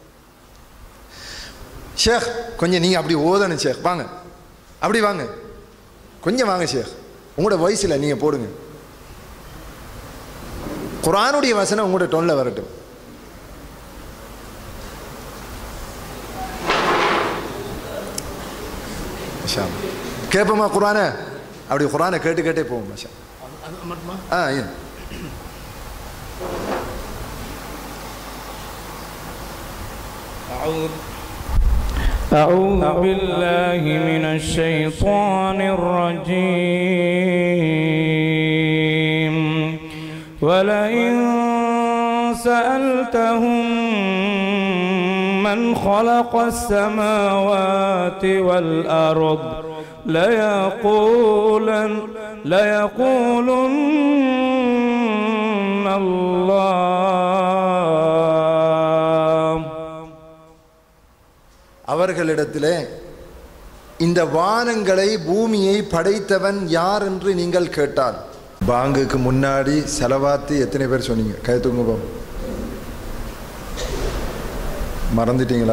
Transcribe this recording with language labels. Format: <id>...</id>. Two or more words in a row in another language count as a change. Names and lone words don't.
<ta>ஷேக் கொஞ்சம் நீங்க அப்படி ஓதணும் ஷேக், வாங்க அப்படி வாங்க, கொஞ்சம் வாங்க ஷேக், உங்களோட வயசுல நீங்க போடுங்க. குர்ஆனுடைய வசனம் உங்களோட டோன்ல வரட்டும். கேட்போமா குர்ஆன? அப்படி குர்ஆனை கேட்டு கேட்டே போவோம். மஷா</ta> <ar>أعوذ بالله من الشيطان الرجيم. ولئن سألتهم من خلق السماوات والأرض ليقولن الله.</ar> <ta>அவர்களிடத்திலே இந்த வானங்களை பூமியை படைத்தவன் யார் என்று நீங்கள் கேட்டால், பாங்குக்கு முன்னாடி செலவாத்து எத்தனை பேர் சொன்னீங்க? கைத்துங்க. மறந்துட்டீங்களா?</ta>